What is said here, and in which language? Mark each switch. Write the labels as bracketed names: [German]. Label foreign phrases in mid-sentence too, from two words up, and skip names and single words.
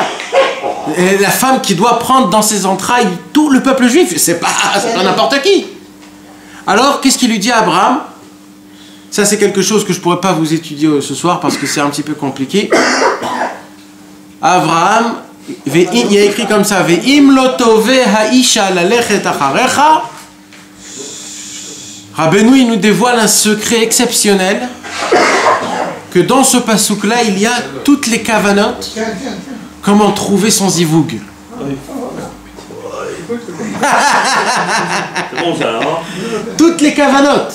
[French] Et la femme qui doit prendre dans ses entrailles tout le peuple juif, c'est pas n'importe qui. Alors, qu'est-ce qu'il lui dit à Abraham? Ça, c'est quelque chose que je pourrais pas vous étudier ce soir parce que c'est un petit peu compliqué. Abraham, il y a écrit comme ça, [Hebrew] ואם לא תאבה האשה ללכת אחריך. [French] Rabbeinu, il nous dévoile un secret exceptionnel, que dans ce pasouk-là, il y a toutes les kavanotes. Comment trouver son zivoug. C'est bon ça, hein? Toutes les kavanotes.